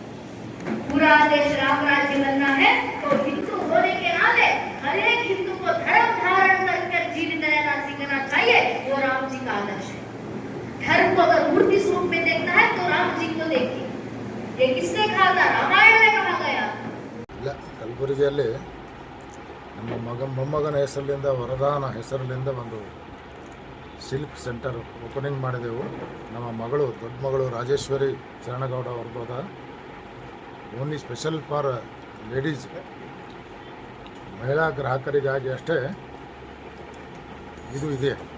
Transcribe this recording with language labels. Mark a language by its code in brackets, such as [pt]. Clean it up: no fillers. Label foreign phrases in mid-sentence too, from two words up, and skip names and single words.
[hi] पूरा देश राम राज्य बनना है तो हिंदू होने के नाते हर एक हिंदू को धर्म धारण कर जीवित रहना सीखना चाहिए। वो राम जी का आदर्श है। धर्म को अगर मूर्ति स्वरूप में देखना है तो राम जी को देखिए। ये किसने कहा था? रामायण में कहा गया। [kn] ಇಲ್ಲ ಕಲಬುರಗಿಯಲ್ಲಿ ನಮ್ಮ ಮೊಮ್ಮಗನ ಹೆಸರಿನಿಂದ ವರದಾನ ಹೆಸರಿನಿಂದ ಒಂದು ಸಿಲ್ಕ್ ಸೆಂಟರ್ ಓಪನಿಂಗ್ ಮಾಡಿದೆವು. ನಮ್ಮ ಮಗಳು ದೊಡ್ಡ ಮಗಳು ರಾಜೇಶ್ವರಿ ಶರಣಗೌಡ ಅವ್ರದ್ದು [en] only special for ladies, [kn] ಮಹಿಳಾ ಗ್ರಾಹಕರಿಗಾಗಿ ಅಷ್ಟೇ ಇದು ಇದೆ